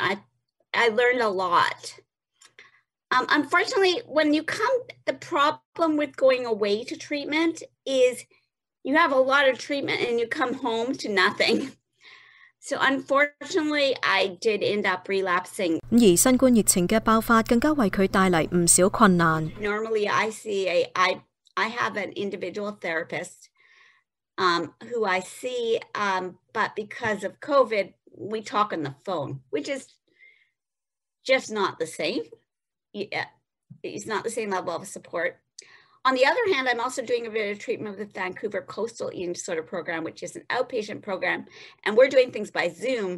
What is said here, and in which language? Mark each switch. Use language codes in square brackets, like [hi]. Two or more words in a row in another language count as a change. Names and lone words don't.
[en] I learned a lot. Unfortunately, the problem with going away to treatment is you have a lot of treatment and you come home to nothing. So unfortunately, I did end up relapsing. [yue] 而新冠疫情嘅爆發更加為佢帶嚟唔少困難。 [en] Normally, I have an individual therapist who I see, but because of COVID, we talk on the phone, which is just not the same. It's not the same level of support. On the other hand, I'm also doing a bit of treatment with the Vancouver Coastal Eating Disorder Program, which is an outpatient program, and we're doing things by Zoom.